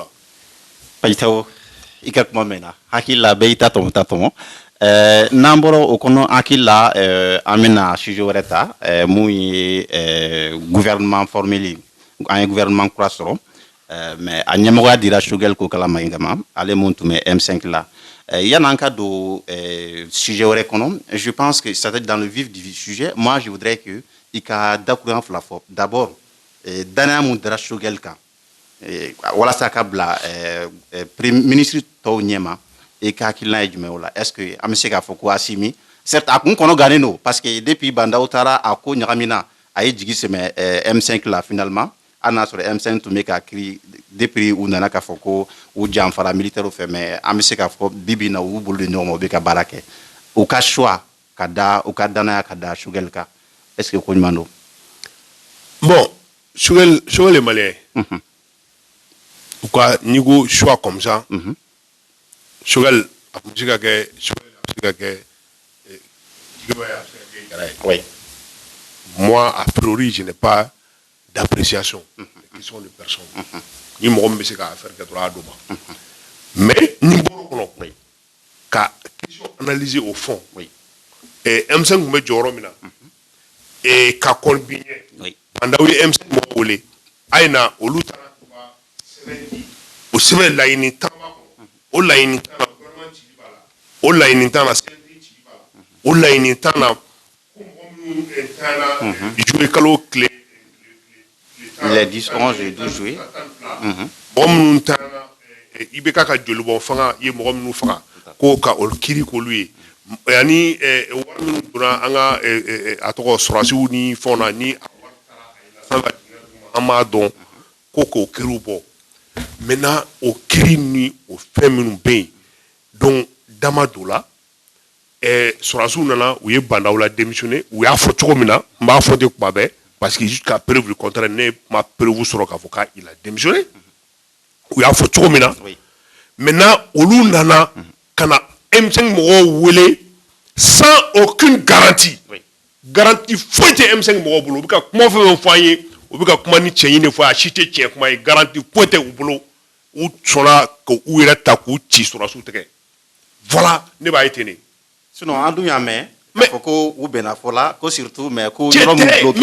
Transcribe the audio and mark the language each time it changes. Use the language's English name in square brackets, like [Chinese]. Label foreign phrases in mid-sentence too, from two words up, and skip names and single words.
[Bambara] Pajitawo i ka kuma mɛn na hakili la bɛɛ i ta tɔmɔ n'an bɔra o kɔnɔ hakili la an bɛna sujet wɛrɛ ta mun ye gouvernement formeli an ye gouvernement kura sɔrɔ mais a ɲɛmɔgɔya dira Choguel ko kalama in kama ale mun tun bɛ M5 la yan'an ka don sujet wɛrɛ kɔnɔ [French] je pense que c'est dans le vif du sujet moi je voudrais que [Bambara] i ka dakuruɲa fila fɔ d'abord danaya mun dara Choguel kan walasa ka bila ministre tɔw ɲɛma i ka hakilina ye jumɛn o la [French] est-ce que [Bambara] an bɛ se k'a fɔ ko Asimi certes a kun kɔnɔ gannen don [French] parce que depuis [Bambara] Bandaw taara a ko ɲagamina a ye jigi sɛmɛ M5 la finalement hali n'a sɔrɔ M5 tun bɛ ka kiri depuis u nana k'a fɔ ko u janfara militaire fɛ mais an bɛ se k'a fɔ bi bi in na u bolo de ɲɔgɔn ma u bɛ ka baara kɛ u ka choix ka da u ka danaya ka da Choguel kan [French] est-ce que [Bambara] ko ɲuman don. [French] Bon, Choguel est malien. Ou quoi, [Bambara] n'i ko [French] choix comme ça, [Bambara] Choguel a pu se ka kɛ [French] oui. Moi, a priori, je n'ai pas d'appréciation des questions de personnes. [Bambara] Ni mɔgɔ min bɛ se k'a affaire kɛ dɔrɔn a d'o ma. Mais ni bɔr'o kɔnɔ ka [French] question analyser au fond. [Bambara] M5 tun bɛ jɔyɔrɔ min na ka kɔn bi ɲɛ Bandaw ye M5 mɔgɔ wele a ye na olu taara u ka sɛbɛn di o sɛbɛn laɲini tan b'a kɔnɔ o laɲini tan na gouvernement cili b'a la o laɲini tan na CNT cili b'a la o laɲini tan na ko mɔgɔ minnu tan na juillet kalo tile [French] les 10, 11 et 12 juillet [Bambara] mɔgɔ minnu tan na IBK ka jolibɔn fanga ye mɔgɔ minnu faga ko ka olu kiiri k'olu ye ani wari minnu donna an ka a tɔgɔ sɔrɔdasiw ni fɛnw na ni a wari taara a yɛlɛ an b'a dɔn ko k'o kiiriw bɔ maintenant o kiiri ni o fɛn minnu bɛ yen donc dama don la sɔrɔdasiw nana u ye Bandaw la démissionner u y'a fɔ cogo min na n b'a fɔ ten kuma bɛɛ [French] parce que jusqu'à preuve du contraire [Bambara] ne ma preuve sɔrɔ k'a fɔ k'a [French] il a démissionné [Bambara] u y'a fɔ cogo min na maintenant olu nana ka na M5 mɔgɔw wele [French] sans aucune garantie. [Bambara] Garantie foyi tɛ M5 mɔgɔw bolo u bɛ ka kuma fɛn fɛn fɔ an ye u bɛ ka kuma ni cɛɲi de fɔ a si tɛ tiɲɛ kuma ye garantie foyi tɛ u bolo u sɔnna k'u yɛrɛ ta k'u ci sɔrɔdasiw tɛgɛ voilà ne b'a ye ten de. sinon an dun y'a mɛn k'a fɔ ko u bɛnna fɔ la ko [French] surtout mais [Bambara] ko yɔrɔ min bloqué